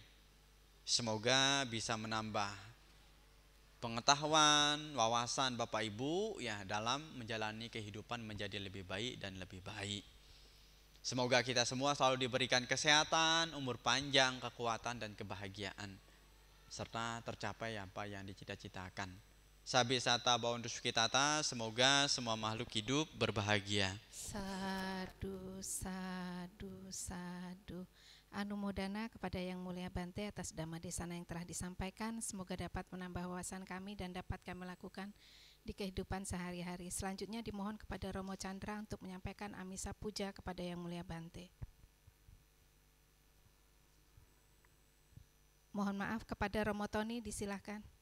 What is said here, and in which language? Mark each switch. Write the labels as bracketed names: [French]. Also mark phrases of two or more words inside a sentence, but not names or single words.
[Indonesian] Semoga bisa menambah pengetahuan, wawasan Bapak Ibu ya dalam menjalani kehidupan menjadi lebih baik dan lebih baik. Semoga kita semua selalu diberikan kesehatan, umur panjang, kekuatan dan kebahagiaan serta tercapai apa yang dicita-citakan. [Pali] Sabisata bawantu sukitata, [Indonesian] semoga semua makhluk hidup berbahagia. [Pali] Sadu, sadu, sadu. [Indonesian] Anumodana kepada Yang Mulia Bante atas [Pali] dhamma desana [Indonesian] yang telah disampaikan. Semoga dapat menambah wawasan kami dan dapat kami lakukan di kehidupan sehari-hari. Selanjutnya dimohon kepada Romo Chandra untuk menyampaikan [Pali] amisa puja [Indonesian] kepada Yang Mulia Bante. Mohon maaf kepada Romo Tony, disilahkan.